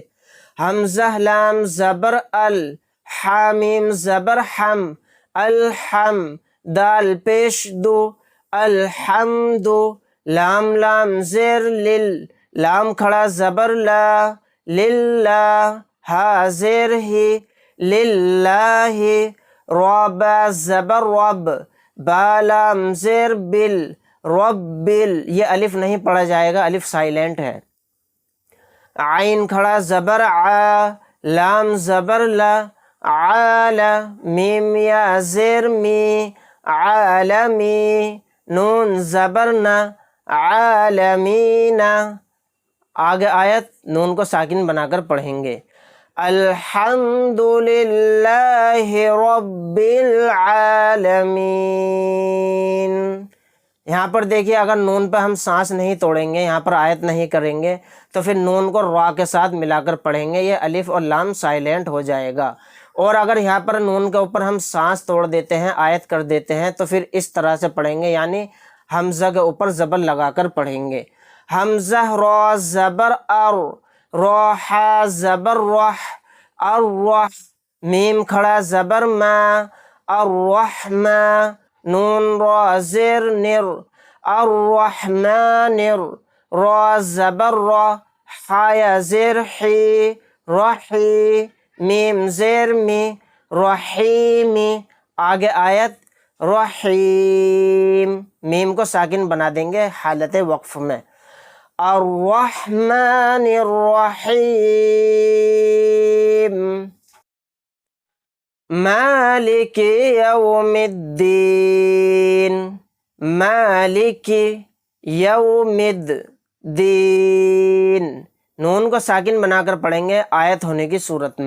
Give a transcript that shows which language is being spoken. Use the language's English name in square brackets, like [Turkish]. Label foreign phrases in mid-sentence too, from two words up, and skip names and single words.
[Urdu] حمزہ لام زبر ال، حامیم زبر حم، الحم، دال پیش دو، الحمد، لام لام زیر لل، لام کھڑا زبر لا، للہ، ہا زیر ہی، للہ، رب زبر رب، با لام زیر بل، ربل، یہ الف نہیں پڑھا جائے گا، الف سائلنٹ ہے۔ عین کھڑا زبر آ، لام زبر لا، عال، میم یا زیر می، عالمی، نون زبر نا، عالمین۔ آگے آیت نون کو ساکن بنا کر پڑھیں گے۔ [Arabic] الحمد للہ رب العالمین۔ [Urdu] یہاں پر دیکھیے اگر نون پہ ہم سانس نہیں توڑیں گے، یہاں پر آیت نہیں کریں گے، تو پھر نون کو را کے ساتھ ملا کر پڑھیں گے، یہ الف اور لام سائلنٹ ہو جائے گا۔ اور اگر یہاں پر نون کے اوپر ہم سانس توڑ دیتے ہیں، آیت کر دیتے ہیں، تو پھر اس طرح سے پڑھیں گے، یعنی حمزہ کے اوپر زبر لگا کر پڑھیں گے۔ حمزہ را زبر ار، روحا زبر رح، الرح، میم کھڑا زبر ما، الرحمہ، نون را زیر نر، الرحمن، را زبر را، حایا زیر حی، رحی، میم زیر می، رحیمی۔ آگے آیت رحیم، میم کو ساکن بنا دیں گے حالت وقف میں۔ [Arabic] الرحمن الرحیم، مالک یوم الدین، مالک یوم الدین، [Urdu] نون کو ساکن بنا کر پڑھیں گے آیت ہونے کی صورت میں۔